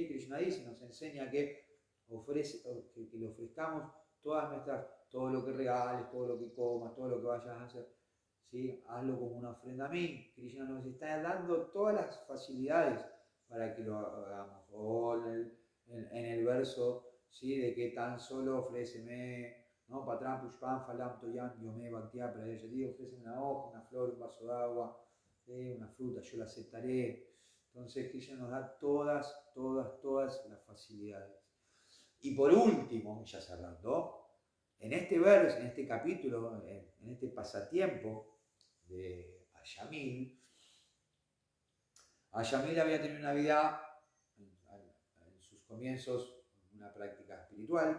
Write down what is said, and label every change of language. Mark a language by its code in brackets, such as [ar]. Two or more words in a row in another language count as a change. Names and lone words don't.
[es] Krishna dice, nos enseña que le ofrezcamos todo lo que regales, todo lo que comas, todo lo que vayas a hacer, ¿sí? Hazlo como una ofrenda a mí. Krishna nos está dando todas las facilidades para que lo hagamos. O en el verso, ¿sí?, de que tan solo ofréceme, ¿no? [sa] Patram pushpam falam toyam yome bhaktiya prayayati, [es] ofréceme una hoja, una flor, un vaso de agua, ¿sí?, una fruta, yo la aceptaré. Entonces Krishna nos da todas las facilidades. Y por último, ya cerrando, en este verso, en este capítulo, en este pasatiempo de Ayamil había tenido una vida, en sus comienzos, una práctica espiritual.